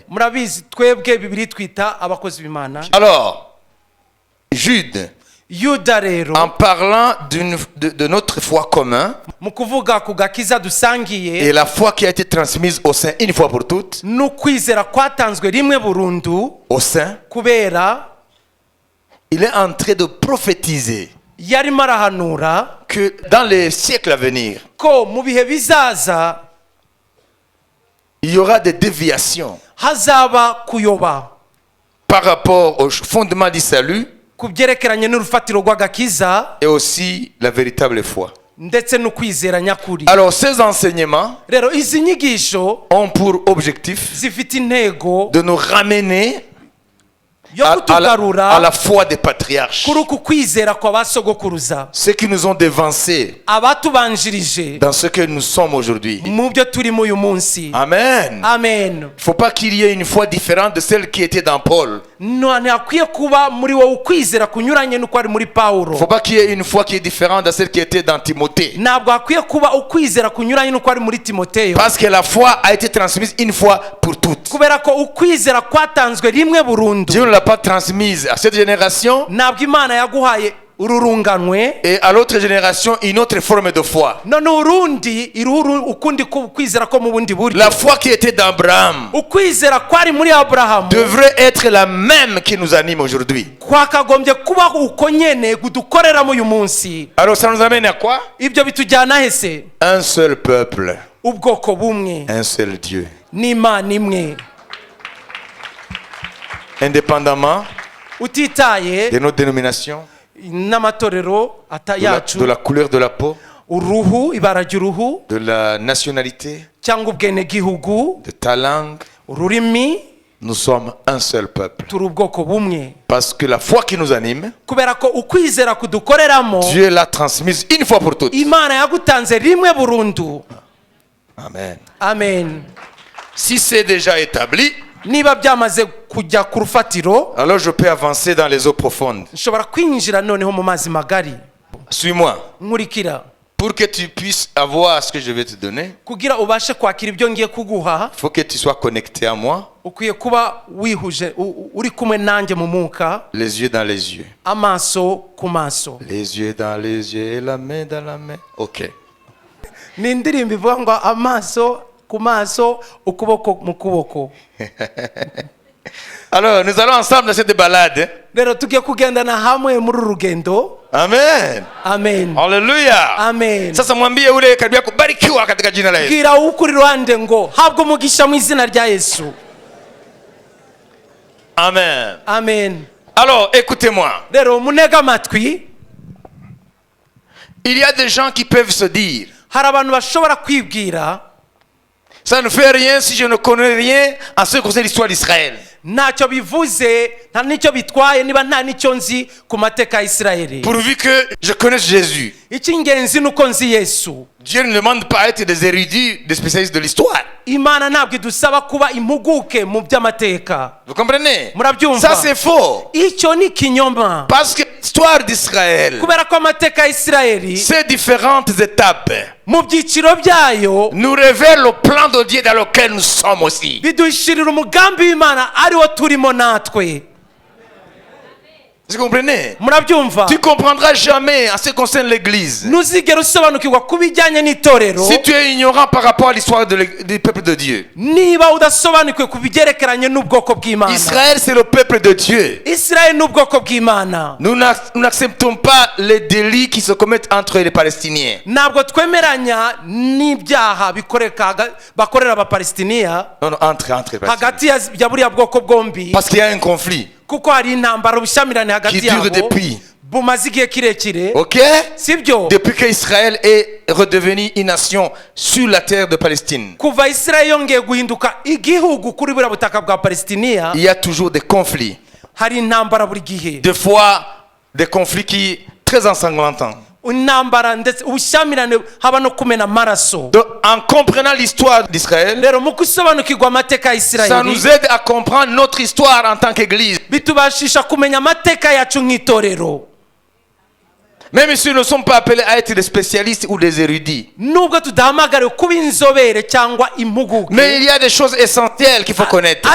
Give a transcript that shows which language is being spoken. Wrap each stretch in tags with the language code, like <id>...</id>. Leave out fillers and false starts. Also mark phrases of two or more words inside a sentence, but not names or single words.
<rw>murabizi twebwe Bibiliya twita abakozi b'Imana.</rw> <fr>Alors, Jude,</fr> <rw>Yuda rero</rw> <fr>en parlant de notre foi commune</fr> <rw>mu kuvuga ku gakiza dusangiye</rw> <fr>et la foi qui a été transmise au sein une fois pour toutes,</fr> <rw>n'ukwizera kwatanzwe rimwe burundu</rw> <fr>au sein,</fr> <rw>kubera</rw> <fr>il est en train de prophétiser</fr> <rw>yarimo arahanura</rw> <fr>que dans les siècles à venir,</fr> <rw>ko mu bihe bizaza</rw> <fr>il y aura des déviations</fr> <rw>hazaba kuyoba</rw> <fr>par rapport au fondement du salut</fr> <rw>ku byerekeranye n'urufatiro rw'agakiza</rw> <fr>et aussi la véritable foi.</fr> <rw>ndetse n'ukwizera nyakuri.</rw> <fr>Alors ces enseignements</fr> <rw>rero izi nyigisho</rw> <fr>ont pour objectif</fr> <rw>zifite intego</rw> <fr>de nous ramener</fr> <rw>yo</rw> <fr>à</fr> <rw>kutugarura</rw> <fr>la foi des patriarches,</fr> <rw>kuri uku kwizera kwa basogokuruza,</rw> <fr>ceux qui nous ont devancés</fr> <rw>abatubanjirije</rw> <fr>dans ce que nous sommes aujourd'hui.</fr> <rw>mu byo turimo uyu munsi.</rw> <fr>Amen.</fr> <rw>amen.</rw> <fr>Il ne faut pas qu'il y ait une foi différente de celle qui était dans Paul.</fr> <rw>ntihakwiye kuba muri wowe ukwizera kunyuranye n'uko ari muri</rw> <fr>Il ne</fr> <rw>Pawulo.</rw> <fr>faut pas qu'il y ait une foi qui est différente de celle qui était dans Timothée.</fr> <rw>ntabwo hakwiye kuba ukwizera kunyuranye n'uko ari muri Timoteyo.</rw> <fr>Parce que la foi a été transmise une fois pour toutes.</fr> <rw>kubera ko ukwizera kwatanzwe rimwe burundu.</rw> <fr>Dieu ne l'a pas transmise à cette génération</fr> <rw>ntabwo Imana yaguhaye ururunganwe</rw> <fr>et à l'autre génération une autre forme de foi.</fr> <rw>none urundi iruhu ukundi kwizera ko mu bundi buryo.</rw> <fr>La foi qui était d'Abraham</fr> <rw>ukwizera kwari muri Aburahamu</rw> <fr>devrait être la même qui nous anime aujourd'hui.</fr> <rw>kwakagombye kuba uko nyene gudukoreramo uyu munsi.</rw> <fr>Alors ça nous amène à quoi?</fr> <rw>ibyo bitujyana hese?</rw> <fr>Un seul peuple,</fr> <rw>ubwoko bumwe</rw> <fr>un seul Dieu.</fr> <rw>n'Imana imwe,</rw> <fr>Indépendamment</fr> <rw>utitaye</rw> <fr>de nos dénominations,</fr> <rw>n'amatorero yacu,</rw> <fr>de la couleur de la peau,</fr> <rw>uruhu, ibara ry'uruhu,</rw> <fr>de la nationalité,</fr> <rw>cyangwa ubwenegihugu,</rw> <fr>de ta langue,</fr> <rw>ururimi,</rw> <fr>nous sommes un seul peuple.</fr> <rw>turi ubwoko bumwe.</rw> <fr>Parce que la foi qui nous anime,</fr> <rw>kubera ko ukwizera kudukoreramo</rw> <fr>Dieu l'a transmise une fois pour toutes.</fr> <rw>Imana yagutanze rimwe burundu.</rw> <fr>Amen.</fr> <rw>amen.</rw> <fr>Si c'est déjà établi,</fr> <rw>niba byamaze kujya ku rufatiro,</rw> <fr>alors je peux avancer dans les eaux profondes.</fr> <rw>nshobora kwinjira noneho mu mazi magari.</rw> <fr>Suis-moi.</fr> <rw>nkurikira.</rw> <fr>Pour que tu puisses avoir ce que je vais te donner,</fr> <rw>kugira ubashe kwakira ibyo ngiye kuguha,</rw> <fr>il faut que tu sois connecté à moi,</fr> <rw>ukwiye kuba wihuje uri kumwe nanjye mu mwuka,</rw> <fr>les yeux dans les yeux.</fr> <rw>amaso ku maso.</rw> <fr>Les yeux dans les yeux et la main dans la main. Ok.</fr> <rw>ni indirimbo ivuga ngo amaso ku maso, ukuboko mu kuboko.</rw> <fr>Alors, nous allons ensemble dans cette balade.</fr> <rw>rero tugiye kugendana hamwe muri uru rugendo.</rw> <fr>Amen.</fr> <rw>amen Haleluya. amen.</rw> <sw>Sasa mwambie ule karibu yako, barikiwa katika jina la Yesu.</sw> <rw>bwira ukuri ruhande ngo habwa umugisha mu izina rya Yesu.</rw> <fr>Amen.</fr> <rw>amen.</rw> <fr>Alors, écoutez-moi.</fr> <rw>rero munega amatwi,</rw> <fr>Il y a des gens qui peuvent se dire,</fr> <rw>hari abantu bashobora kwibwira</rw> <fr>ça ne fait rien si je ne connais rien en ce qui concerne l'histoire d'Israël.</fr> <rw>ntacyo bivuze, nta n'icyo bitwaye niba nta n'icyo nzi ku mateka ya Isirayeli.</rw> <fr>Pourvu que je connaisse Jésus.</fr> <rw>icy'ingenzi ni uko nzi Yesu.</rw> <fr>Dieu ne demande pas à être des érudits, des spécialistes de l'histoire.</fr> <rw>Imana ntabwo idusaba kuba impuguke mu by'amateka.</rw> <fr>Vous comprenez?</fr> <rw>Murabyumva?</rw> <fr>Ça c'est faux.</fr> <rw>icyo ni ikinyoma,</rw> <fr>Parce que l'histoire d'Israël,</fr> <rw>kubera ko amateka ya Isirayeli</rw> <fr>ces différentes étapes</fr> <rw>mu byiciro byayo</rw> <fr>nous révèlent le plan de Dieu dans lequel nous sommes aussi.</fr> <rw>biduhishurira umugambi w'Imana ariwo turimo natwe.</rw> <fr>Vous comprenez?</fr> <rw>Murabyumva?</rw> <fr>Tu comprendras jamais en ce qui concerne l'église.</fr> <rw>ntuzigere usobanukirwa ku bijyanye n'itorero</rw> <fr>Si tu es ignorant par rapport à l'histoire du peuple de Dieu.</fr> <rw>niba udasobanukiwe ku byerekeranye n'ubwoko bw'Imana.</rw> <fr>Israël, c'est le peuple de Dieu.</fr> <rw>Isirayeli ni ubwoko bw'Imana.</rw> <fr>Nous n'acceptons pas les délits qui se commettent entre les Palestiniens.</fr> <rw>ntabwo twemeranya n'ibyaha bakorera abapalestiniya</rw> <fr>Non, non, entre les Palestiniens.</fr> <rw>hagati ya buriya bwoko bwombi,</rw> <fr>Parce qu'il y a un conflit</fr> <rw>kuko hari intambara, ubushyamirane hagati</rw> <fr>qui dure</fr> <rw>yabo</rw> <fr>depuis.</fr> <rw>bumaze igihe kirekire,</rw> <fr>Ok?</fr> <rw>sibyo?</rw> <fr>Depuis qu'Israël est redevenu une nation sur la terre de Palestine.</fr> <rw>kuva Isirayeli yongeye guhinduka igihugu kuri buriya butaka bwa Palestiniya,</rw> <fr>Il y a toujours des conflits.</fr> <rw>hari intambara buri gihe,</rw> <fr>Des fois, des conflits qui très ensanglantants.</fr> <rw>intambara ndetse ubushyamirane, haba no kumena amaraso.</rw> <fr>Donc, en comprenant l'histoire d'Israël,</fr> <rw>rero mu gusobanukirwa amateka ya</rw> <fr>ça nous</fr> <rw>Isirayeli</rw> <fr>aide à comprendre notre histoire en tant qu'Église.</fr> <rw>bitubashisha kumenya amateka yacu nk'itorero.</rw> <fr>Même si nous ne sommes pas appelés à être des spécialistes ou des érudits.</fr> <rw>nubwo tudahamagariwe kuba inzobere cyangwa impuguke,</rw> <fr>Mais il y a des choses essentielles qu'il faut connaître.</fr>